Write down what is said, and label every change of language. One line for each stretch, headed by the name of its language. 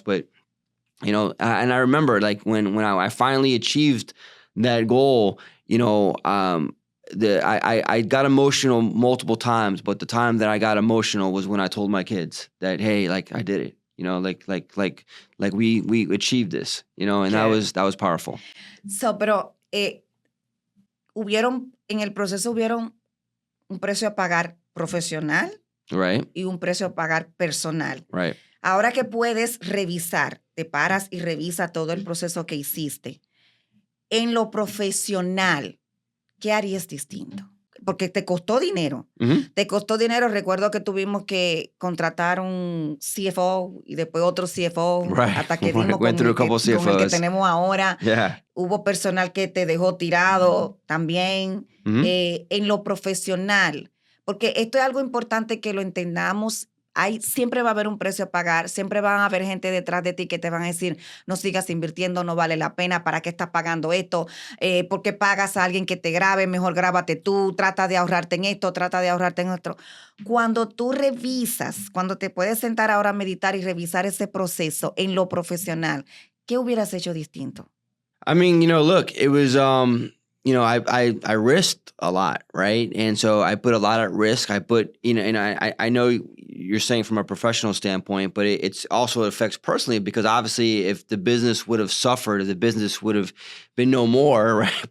English: But, and I remember like when I finally achieved that goal, I got emotional multiple times, but the time that I got emotional was when I told my kids that, hey, like I did it, like we achieved this, and that was powerful.
Spanish: So, pero en el proceso hubieron un precio a pagar profesional,
English: right,
Spanish: y un precio a pagar personal.
English: Right.
Spanish: Ahora que puedes revisar, te paras y revisa todo el proceso que hiciste. En lo profesional, ¿qué harías distinto? Porque te costó dinero. Mm-hmm. Te costó dinero. Recuerdo que tuvimos que contratar un CFO y después otro CFO.
English: Right.
Spanish: Hasta que dimos
English: Went through a couple
Spanish: con el que
English: CFOs.
Spanish: tenemos ahora.
English: Yeah.
Spanish: Hubo personal que te dejó tirado también. Mm-hmm. En lo profesional. Porque esto es algo importante que lo entendamos. Siempre va a haber un precio a pagar, siempre van a haber gente detrás de ti que te van a decir, no sigas invirtiendo, no vale la pena, ¿para qué estás pagando esto? ¿Por qué pagas a alguien que te grabe? Mejor grábate tú, trata de ahorrarte en esto, trata de ahorrarte en otro. Cuando tú revisas, cuando te puedes sentar ahora a meditar y revisar ese proceso en lo profesional, ¿qué hubieras hecho distinto?
English: I mean, look, it was, I risked a lot, right? And so I put a lot at risk. I put, and I know you're saying from a professional standpoint, but it's also affects personally because obviously if the business would have suffered, if the business would have been no more, right?